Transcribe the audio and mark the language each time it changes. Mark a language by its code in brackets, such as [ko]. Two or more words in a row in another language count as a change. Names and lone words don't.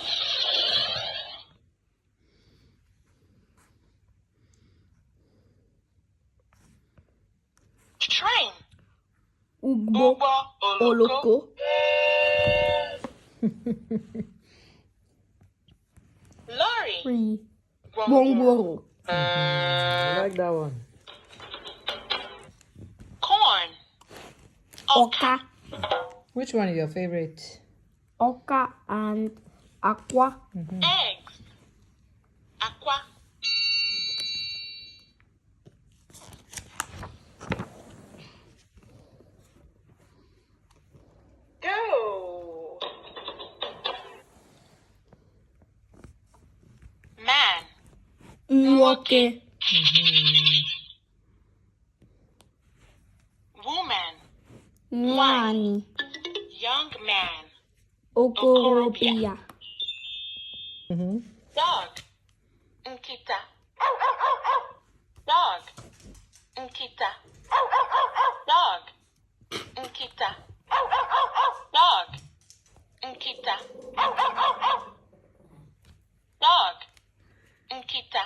[en] Train. [ig] Ugbo oloko. [en] Lorry. [ig] Gwongworo. [en] I like that one. Corn. [ig] Oka. [en] Which one is your favorite? Oka and aqua. Eggs. Aqua. Go. Man. [ig] Nwoke. [en] Woman. [ig] Nwanyị. [en] Young man. [ig] Okorobịa. [en] Dog. Nkita. Dog. Nkita. Dog. Nkita. Dog. Nkita. Dog. Nkita.